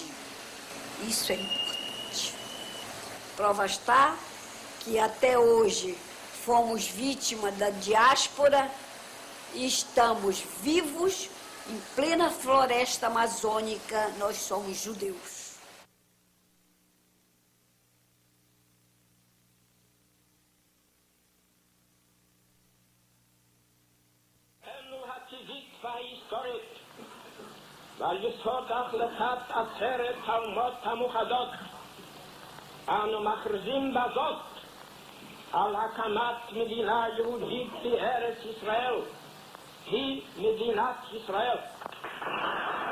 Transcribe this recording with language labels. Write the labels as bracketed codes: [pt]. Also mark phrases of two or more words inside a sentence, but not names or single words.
[pt] Isso é importante. Prova está que até hoje fomos vítimas da diáspora e estamos vivos em plena floresta amazônica. Nós somos judeus. [he] ועל יסוד החלטת עצרת האומות המאוחדות אנו מכריזים בזאת על הקמת מדינה יהודית בארץ ישראל, היא מדינת ישראל.